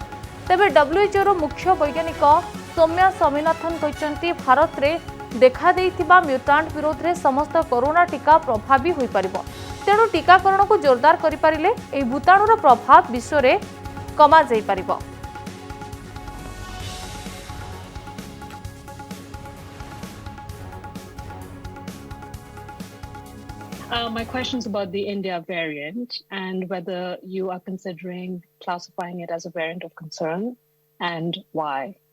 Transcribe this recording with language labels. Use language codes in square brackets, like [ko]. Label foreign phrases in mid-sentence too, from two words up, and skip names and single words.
[or] ତେବେ WHO ର ମୁଖ୍ୟ ବୈଜ୍ଞାନିକ ସୌମ୍ୟା ସ୍ୱାମୀନାଥନ କହିଛନ୍ତି ଭାରତ ରେ ଦେଖା ଦେଇଥିବା ମ୍ୟୁଟାଣ୍ଟ ବିରୋଧ ରେ ସମସ୍ତ କରୋନା ଟୀକା ପ୍ରଭାବୀ ହୋଇ ପାରିବ। ତେଣୁ ଟୀକାକରଣ କୁ ଜୋରଦାର କରି ପାରିଲେ ଏହି ଭୂତାଣୁର ପ୍ରଭାବ ବିଶ୍ୱ ରେ କମା ଯାଇ ପାରିବ। [en] My question is about the India variant and whether you are considering classifying it as a variant of concern and why.